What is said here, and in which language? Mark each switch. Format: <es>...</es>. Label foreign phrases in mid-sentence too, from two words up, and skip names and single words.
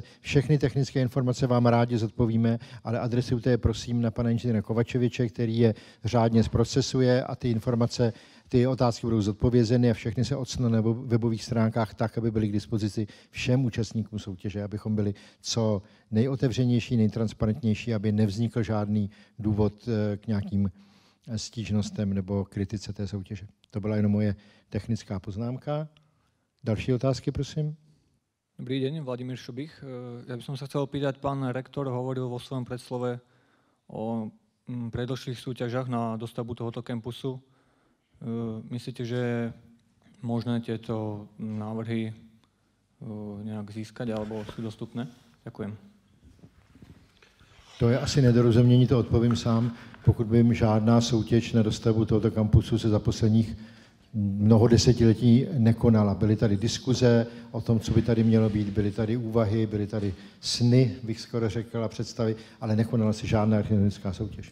<cs>Všechny technické informace vám rádi zodpovíme, ale adresujte je prosím na pana inženýra Kovačeviče, který je řádně zprocesuje a ty otázky budou zodpovězeny a všechny se odsunou na webových stránkách tak, aby byly k dispozici všem účastníkům soutěže, abychom byli co nejotevřenější, nejtransparentnější, aby nevznikl žádný důvod k nějakým stížnostem nebo kritice té soutěže. To byla jenom moje technická poznámka. Další otázky, prosím.</cs> <sk>Dobrý deň, Vladimír Šubich. Ja by som sa chcel opýtať, pán rektor hovoril vo svojom predslove o predĺžších súťažách na dostavbu tohoto kampusu. Myslíte, že je možné tieto návrhy nejak získať alebo sú dostupné? Ďakujem.</sk> <cs>To je asi nedorozumění, to odpovím sám. Pokud by žádná soutěž na dostavbu tohoto kampusu se za posledních mnoho desetiletí nekonala. Byly tady diskuze o tom, co by tady mělo být, byly tady úvahy, byly tady sny, bych skoro řekl, a představy, ale nekonala se žádná architektonická soutěž.</cs>